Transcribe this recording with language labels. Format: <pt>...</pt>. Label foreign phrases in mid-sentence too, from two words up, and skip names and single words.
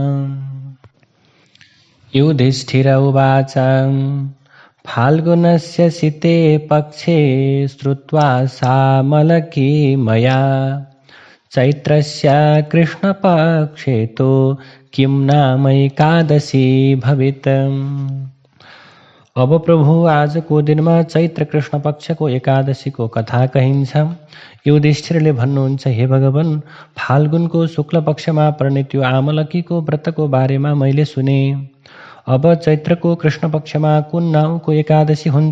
<sa>युधिष्ठिर उवाच फाल्गुनस्य शीते पक्षे श्रुत्वा सामलकी मया चैत्रस्य कृष्णपक्षे तो किं नाम एकादशी भवेत्।</sa> <ne>अब प्रभु आजको दिनमा चैत्र कृष्ण पक्षको एकादशीको कथा कहिन्छ। युधिष्ठिरले भन्नुहुन्छ, हे भगवान, फाल्गुनको शुक्ल पक्षमा पर्ने त्यो आमलकीको व्रतको बारेमा मैले सुने। अब चैत्रको कृष्ण पक्षमा कुन नाउँको एकादशी हुन्छ?</ne>